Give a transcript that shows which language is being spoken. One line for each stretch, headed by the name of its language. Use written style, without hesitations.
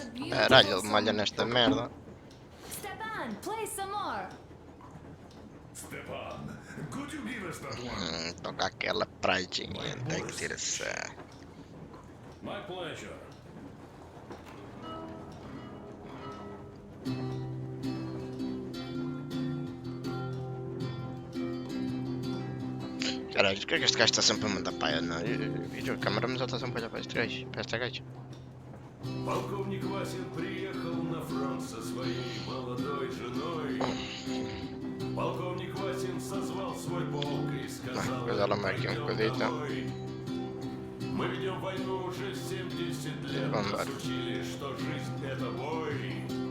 Portuguese: Caralho, ele malha nesta merda.
English: Stepan, play some more. Stepan, could you give us that one?
Portuguese: Toca aquela praidinha, tem que ter essa.
English: My pleasure.
Portuguese: Caralho, por que é que este gajo está sempre a mandar paia? Não, a câmera mas ele está sempre a olhar para este gajo, para esta gaja.
Russian: Полковник Васин приехал на фронт со своей молодой женой. Полковник Васин созвал свой полк и сказал: «Пойдем домой. Мы ведем войну уже 70 лет, нас учили, что жизнь это бой.